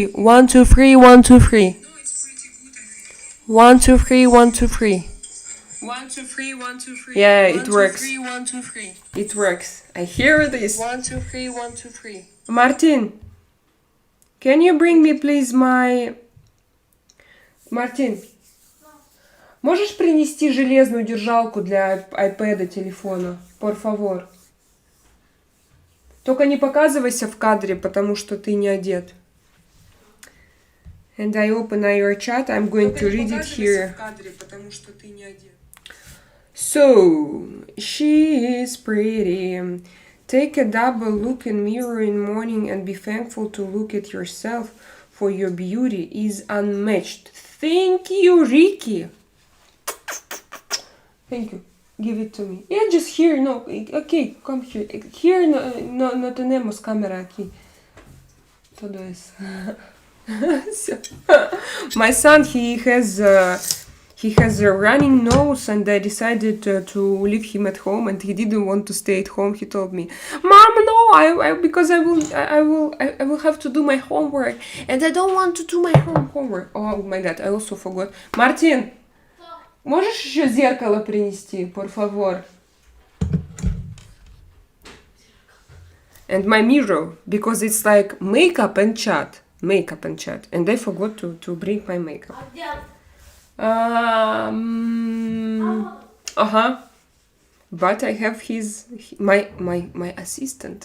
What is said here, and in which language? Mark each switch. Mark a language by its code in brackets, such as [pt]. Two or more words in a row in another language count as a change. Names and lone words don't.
[en] 1, 2, 3, 1, 2, 3. 1, 2, 3, 1, 2, 3. 1, 2, 3, 1, 2, 3. Yeah, it works. 1, 2, 3, 1, 2, 3. It works. I hear this. 1, 2, 3, 1, 2, 3. Martin, can you bring me, please, my... [ru] Мартин, можешь принести железную держалку для iPad, телефона? [es] Por favor. [ru] Только не показывайся в кадре, потому что ты не одет. [en] And I open your chat. I'm going to read it here. So, she is pretty. Take a double look in mirror in morning and be thankful to look at yourself, for your beauty is unmatched. Thank you, Ricky. Thank you. Give it to me. Yeah, just here. No, okay, come here. [es] Here no tenemos cámara aquí. Todo eso. [en] My son, he has a running nose, and I decided to leave him at home, and he didn't want to stay at home. He told me, "Mom, no, because I will have to do my homework, and I don't want to do my homework." Oh my God, I also forgot. Martin, [ru] можешь еще зеркало принести, [es] por favor? [en] And my mirror, because it's like makeup and chat, and I forgot to bring my makeup. But I have my assistant.